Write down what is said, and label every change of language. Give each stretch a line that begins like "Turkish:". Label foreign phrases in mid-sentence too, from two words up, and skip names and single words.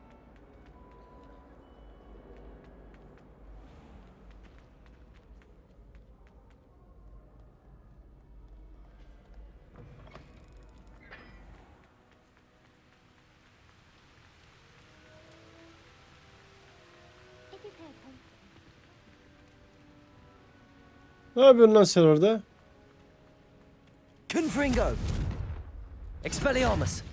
English: If you pay attention.
Turkish: Ne yapıyorsun lan sen orada?
English: Confringo! Expelliarmus!